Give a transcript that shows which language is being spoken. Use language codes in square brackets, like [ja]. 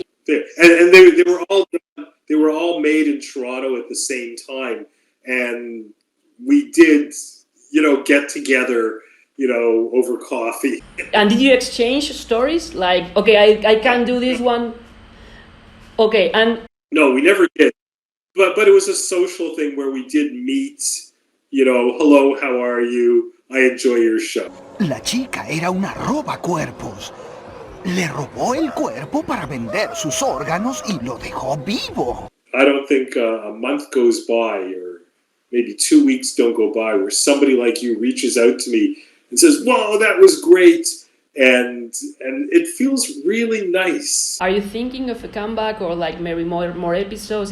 [en] And they were all made in Toronto at the same time, and we did get together over coffee. And did you exchange stories? Like, okay, I can do this one. Okay, and no, we never did. But it was a social thing where we did meet. Hello, how are you? I enjoy your show. [es] La chica era una robacuerpos. Le robó el cuerpo para vender sus órganos y lo dejó vivo. [en] I don't think a month goes by, or maybe 2 weeks don't go by, where somebody like you reaches out to me and says, "Whoa, that was great," and it feels really nice. Are you thinking of a comeback or like maybe more episodes?